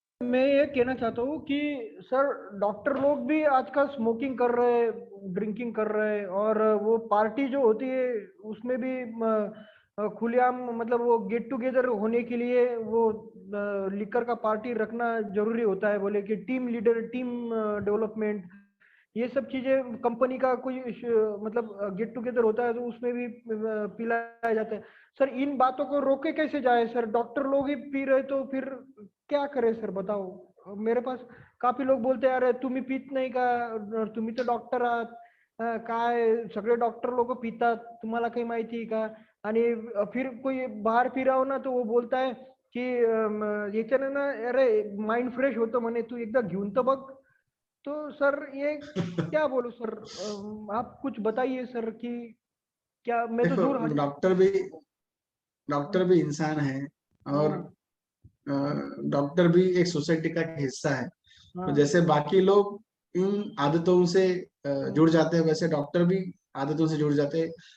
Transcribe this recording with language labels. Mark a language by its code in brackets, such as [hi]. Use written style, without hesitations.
[hi] मैं ये कहना चाहता हूँ कि सर डॉक्टर लोग भी आजकल स्मोकिंग कर रहे हैं, ड्रिंकिंग कर रहे हैं, और वो पार्टी जो होती है उसमें भी खुलेआम मतलब वो गेट टुगेदर होने के लिए वो लिकर का पार्टी रखना जरूरी होता है, बोले कि टीम लीडर, टीम डेवलपमेंट, ये सब चीजें कंपनी का कोई मतलब गेट टुगेदर होता है तो उसमें भी पिलाया जाता है। सर इन बातों को रोके कैसे जाए सर? डॉक्टर लोग ही पी रहे तो फिर क्या करे सर, बताओ। मेरे पास काफी लोग बोलते हैं [mr] अरे तुम्ही पीत नाही का, तुम्ही तो डॉक्टर आहात, काय सगळे डॉक्टर लोक पितात, तुम्हाला काही माहिती आहे का? आणि फिर कोई बाहेर फिराव ना [hi] तो वो बोलता है की [mr] याच्याने ना अरे माइंड फ्रेश होतं म्हणे, तू एकदा घेऊन तर बघ। [hi] तो सर ये क्या बोलूं सर, आप कुछ बताइए सर कि क्या मैं तो दूर देखो, डॉक्टर भी इंसान है और डॉक्टर भी एक सोसाइटी का एक हिस्सा है। तो जैसे बाकी लोग इन आदतों से जुड़ जाते हैं वैसे डॉक्टर भी आदतों से जुड़ जाते हैं।